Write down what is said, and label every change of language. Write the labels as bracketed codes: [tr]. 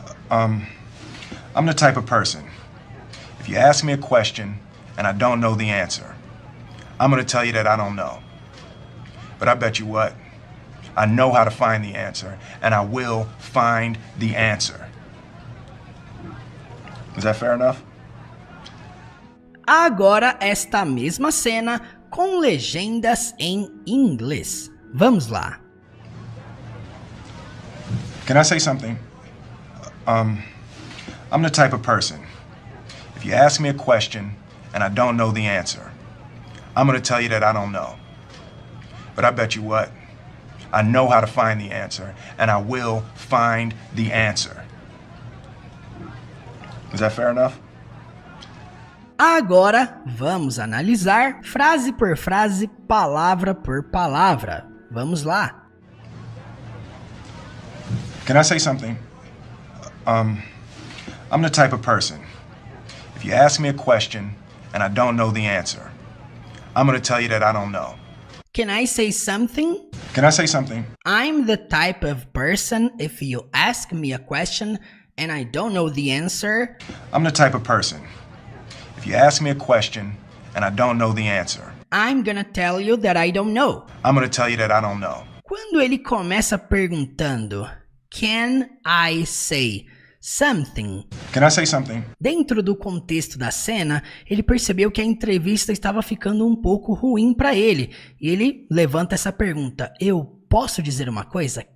[en] I'm the type of person, if you ask me a question and I don't know the answer, I'm gonna tell you that I don't know. But I bet you what? I know how to find the answer, and I will find the answer. Is that fair enough? [pt] Agora esta mesma cena com legendas em inglês. Vamos lá. [en] Can I say something? I'm the type of person, if you ask me a question and I don't know the answer, I'm gonna tell you that I don't know. But I bet you what? I know how to find the answer, and I will find the answer. Is that fair enough? [pt] Agora vamos analisar frase por frase, palavra por palavra. Vamos lá. [en] Can I say something? I'm the type of person, if you ask me a question and I don't know the answer, I'm gonna tell you that I don't know. Can I say something? Can I say something? I'm the type of person, if you ask me a question and I don't know the answer. I'm the type of person, if you ask me a question and I don't know the answer, I'm gonna tell you that I don't know. I'm gonna tell you that I don't know. [pt] Quando ele começa perguntando, Can I say something? [en] Can I say something? [pt] Dentro do contexto da cena, ele percebeu que a entrevista estava ficando um pouco ruim para ele. E ele levanta essa pergunta: eu posso dizer uma coisa?